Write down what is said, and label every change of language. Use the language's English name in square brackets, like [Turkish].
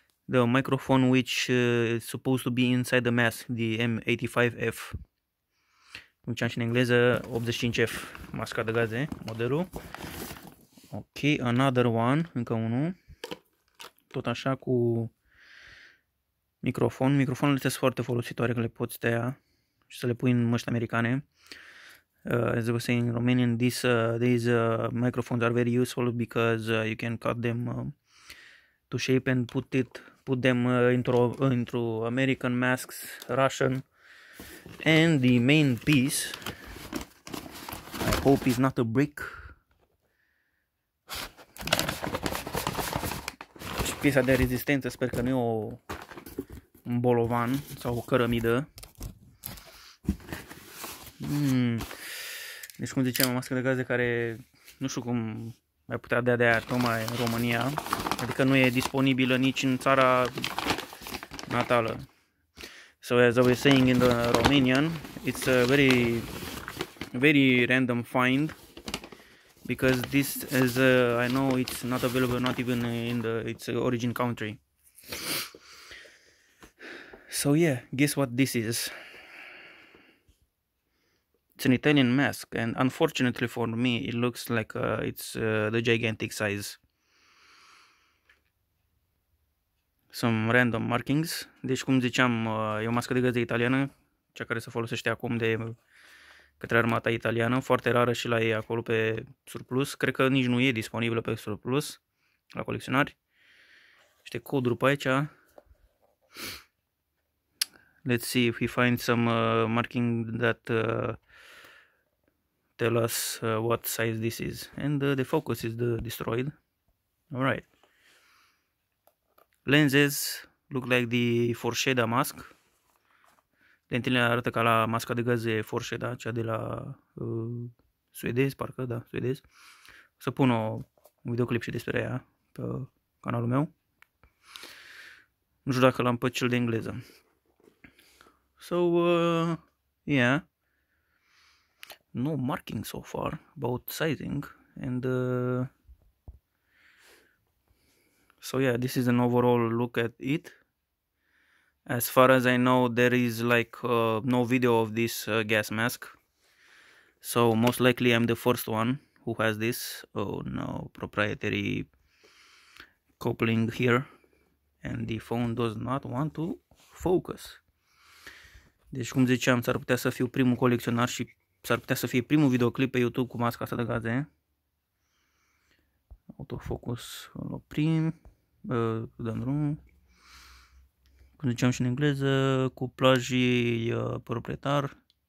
[English] The microphone which is supposed to be inside the mask, the M85F. [Romanian] Cum ziceam și în engleză, 85F, masca de gaze, modelul. [English] Ok, another one, [Romanian] încă unul. Tot așa cu microfon. Microfonurile sunt foarte folositoare, că le poți tăia și să le pui în măști americane. [English] As I was saying in Romanian, these microphones are very useful because you can cut them to shape and put them into American masks, Russian, and the main piece, I hope is not a brick. [Romanian] Și piesa de rezistență, sper că nu e un bolovan sau o cărămidă. Deci, cum ziceam, o mască de gaze care nu știu cum mai putea dea de aia tocmai în România, adică nu e disponibilă nici în țara natală. [English] So as I was saying in the Romanian, it's a very random find, because this, as I know, it's not available, not even in its origin country. So yeah, guess what this is? It's an Italian mask, and unfortunately for me, it looks like it's the gigantic size. Some random markings. [Romanian] Deci, cum ziceam, e o mască de gaze italiană, cea care se folosește acum de către armata italiană, foarte rară și la ei acolo pe surplus. Cred că nici nu e disponibilă pe surplus la colecționari. Niște coduri pe aici. [English] Let's see if we find some marking that tell us what size this is. And the focus is destroyed. Alright. Lenses look like the Forsheda mask. [Romanian] Lentilele arată ca la masca de gaze Forsheda, cea de la suedez, parcă, da, suedez. O să pun un videoclip și despre ea pe canalul meu. Nu știu dacă l-am pe cel de engleză. [English] So, yeah. No marking so far about sizing, and so yeah, this is an overall look at it. As far as I know, there is like no video of this gas mask, so most likely I'm the first one who has this. Oh no, proprietary coupling here, and the phone does not want to focus. [Romanian] Deci, cum ziceam, s-ar putea să fiu primul colecționar și s-ar putea să fie primul videoclip pe YouTube cu masca asta de gaze. Autofocus, îl oprim, dăm drum. Cum ziceam și în engleză, cuplajii proprietar.